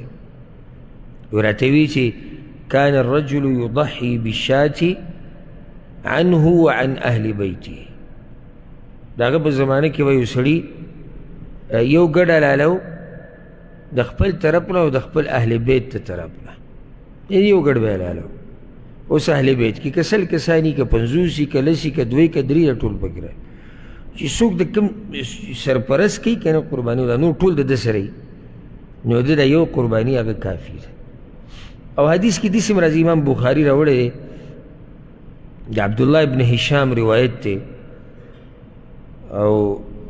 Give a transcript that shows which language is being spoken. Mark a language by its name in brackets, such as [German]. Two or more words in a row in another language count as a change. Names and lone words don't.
[Pashto] راته وی چې [Arabic] کان الرجل یضحی بالشاة عنه وعن اهل بیته، [Pashto] د هغه په زمانه کې به یو سړي یو ګډ حلالو د خپل طرف نه او د خپل اهل بیت ته طرف نه، یعنې یو ګډ به حلالو. اوس اهل بیت کې که 100 کسانی که 50 که 10 که 2 که 3 ټول پکې راځي، چې څوک د کوم سرپرست کوي که نه قرباني، دا نور ټول د ده سره وي، نو د یو قرباني هغه کافي ده. او حدیث کې داسې هم راځي، امام بخاري راوړی دی، د عبدالله ابن هشام روایت دی، او